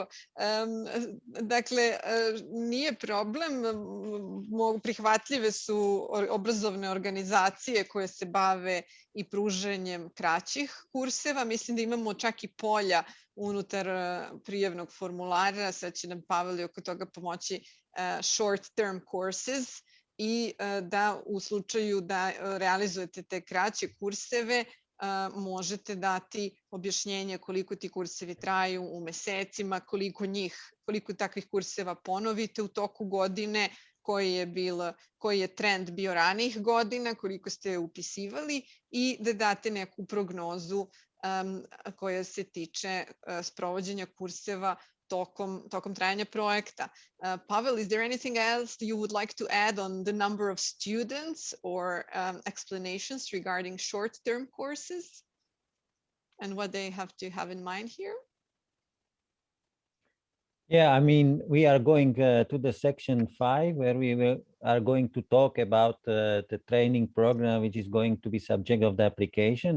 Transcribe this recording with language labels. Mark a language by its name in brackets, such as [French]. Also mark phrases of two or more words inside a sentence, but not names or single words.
[Serbian] Dakle, nije problem, prihvatljive su obrazovne organizacije koje se bave i pružanjem kraćih kurseva. Mislim da imamo čak i polja unutar prijavnog formulara, sad će nam Pavel oko toga pomoći, [English] short term courses, [Serbian] i da u slučaju da realizujete te kraće kurseve možete dati objašnjenje koliko ti kursevi traju u mesecima, koliko takvih kurseva ponovite u toku godine, koji je trend bio ranijih godina, koliko ste upisivali i da date neku prognozu koja se tiče sprovođenja kurseva tokom trajanja projekta. [English] Pavel, is there anything else you would like to add on the number of students or explanations regarding short-term courses and what they have to have in mind here? Yeah, I mean, we are going to the section 5 where we are going to talk about the training program, which is going to be subject of the application.